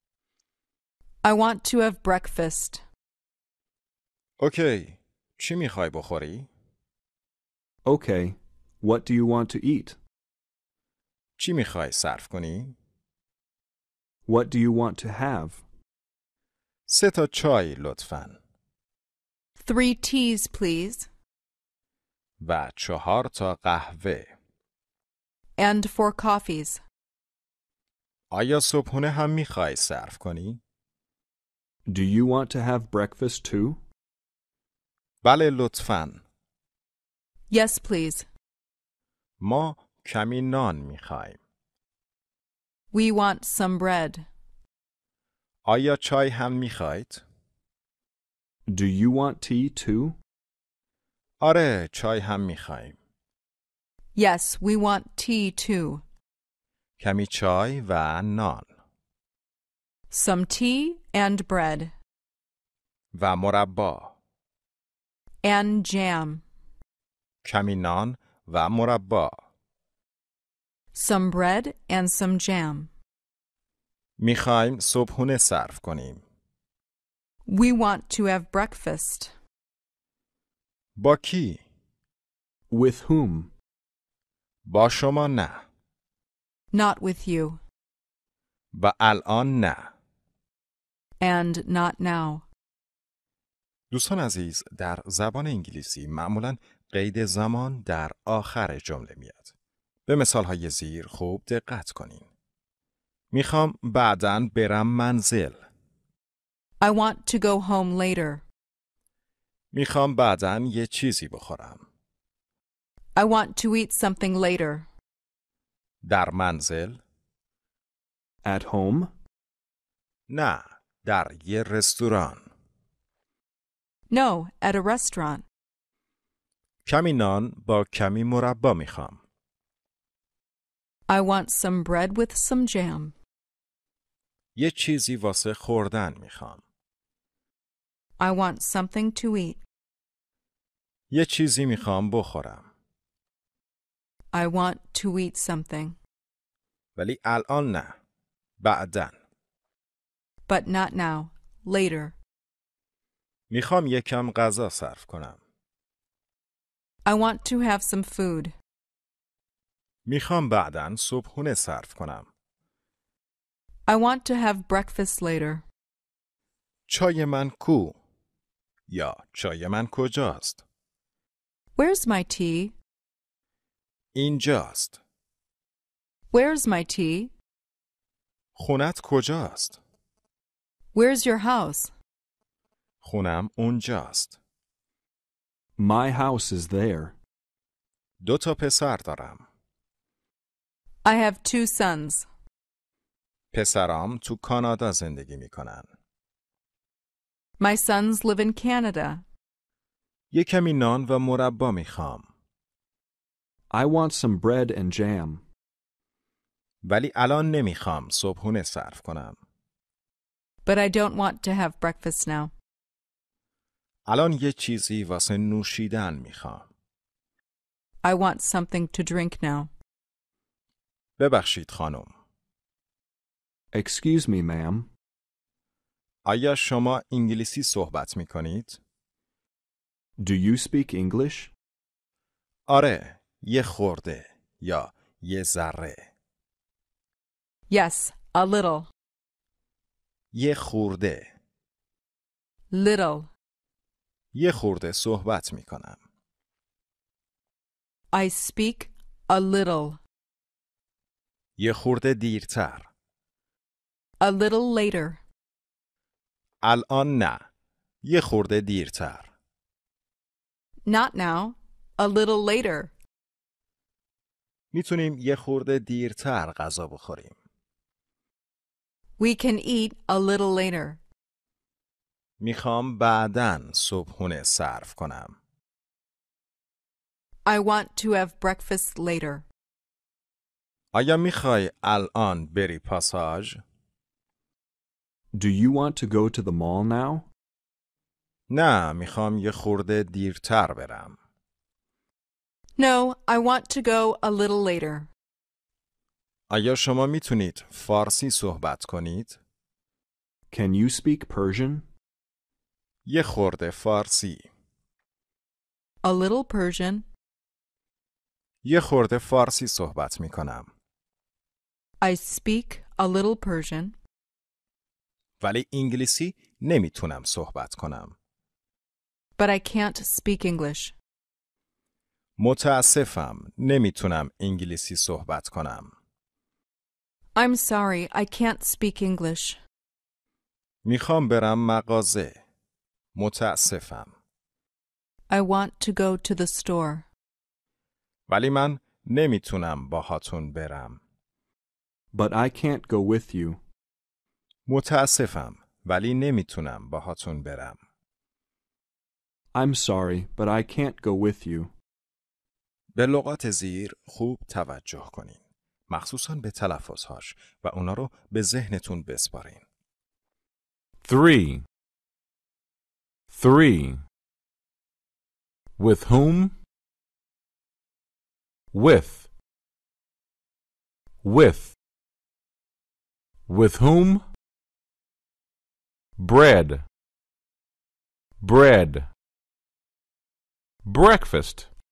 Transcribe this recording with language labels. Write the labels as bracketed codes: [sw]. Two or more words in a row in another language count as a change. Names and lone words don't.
[en] I want to have breakfast. [fa] اوکی. چی میخوای بخوری؟ [en] Okay, what do you want to eat? [fa] چی میخوای صرف کنی؟ [en] What do you want to have? [fa] 3 تا چای لطفاً. [en] 3 teas, please. [fa] و 4 تا قهوه. [en] And 4 coffees. [fa] آیا صبحونه هم میخوای صرف کنی؟ [en] Do you want to have breakfast too? [fa] بله لطفاً. [en] Yes, please. [fa] ما کمی نان میخوایم. [en] We want some bread. [fa] آیا چای هم میخواید؟ [en] Do you want tea too? [fa] آره، چای هم میخوایم. [en] Yes, we want tea too. [fa] کمی چای و نان. [en] Some tea and bread. [fa] و مربا. [en] And jam. [fa] کمی نان و مربا. [en] Some bread and some jam. [fa] میخوایم صبحونه صرف کنیم. [en] We want to have breakfast. [fa] با کی؟ [en] With whom? [fa] با شما نه. [en] Not with you. [fa] و الان نه. [en] And not now. [fa] دوستان عزیز، در زبان انگلیسی معمولاً قید زمان در آخر جمله میاد. به مثالهای زیر خوب دقت کنین. میخوام بعداً برم منزل. [en] I want to go home later. [fa] میخوام بعداً یه چیزی بخورم. [en] I want to eat something later. [fa] در منزل؟ [en] At home? [fa] نه، در یه رستوران. [en] No, at a restaurant. [fa] کمی نان با کمی مربا میخوام. [en] I want some bread with some jam. [fa] یه چیزی واسه خوردن میخوام. [en] I want something to eat. [fa] یه چیزی میخوام بخورم. [en] I want to eat something. [fa] ولی الان نه. بعداً. [en] But not now. Later. [fa] میخوام یکم غذا صرف کنم. [en] I want to have some food. [fa] میخوام بعداً صبحونه صرف کنم. [en] I want to have breakfast later. [fa] چای من کو؟ یا چای من کجاست؟ [en] Where's my tea? [fa] اینجاست. [en] Where's my tea? [fa] خونت کجاست؟ [en] Where's your house? [fa] خونم اونجاست. [en] My house is there. [fa] 2 تا پسر دارم. [en] I have 2 sons. [fa] پسرام تو کانادا زندگی میکنن. [en] My sons live in Canada. [fa] یه کمی نان و مربا میخوام. [en] I want some bread and jam. [fa] ولی الان نمیخوام صبحونه صرف کنم. [en] But I don't want to have breakfast now. [fa] الان یه چیزی واسه نوشیدن میخوام. [en] I want something to drink now. [fa] ببخشید خانم. [en] Excuse me, ma'am. [fa] آیا شما انگلیسی صحبت می کنید؟ [en] Do you speak English? [fa] آره، یه خورده یا یه ذره. [en] Yes, a little. [fa] یه خورده. [en] Little. [fa] یه خورده صحبت می کنم. [en] I speak a little. [fa] یه خورده دیرتر. [en] A little later. [fa] الان نه. یه خورده دیرتر. [en] Not now. A little later. [fa] میتونیم یه خورده دیرتر غذا بخوریم. [en] We can eat a little later. [fa] میخوام بعداً صبحونه سرو کنم. [en] I want to have breakfast later. [fa] آیا میخوای الان بری پاساژ؟ [en] Do you want to go to the mall now? [fa] نه، میخوام یه خورده دیرتر برم. [en] No, I want to go a little later. [fa] آیا شما میتونید فارسی صحبت کنید؟ [en] Can you speak Persian? [fa] یه خورده فارسی. [en] A little Persian. [fa] یه خورده فارسی صحبت میکنم. [en] I speak a little Persian. [fa] ولی انگلیسی نمیتونم صحبت کنم. [en] But I can't speak English. [fa] متاسفم، نمیتونم انگلیسی صحبت کنم. [en] I'm sorry, I can't speak English. [fa] میخوام برم مغازه. متاسفم. [en] I want to go to the store. [fa] ولی من نمیتونم باهاتون برم. [en] But I can't go with you. [fa] متاسفم، ولی نمیتونم باهاتون برم. [en] I'm sorry, but I can't go with you. [fa] به لغات زیر خوب توجه کنین. مخصوصاً به تلفظهاش و اونا رو به ذهنتون بسپارین. 3. [en] With whom? With. With whom? Bread. Breakfast.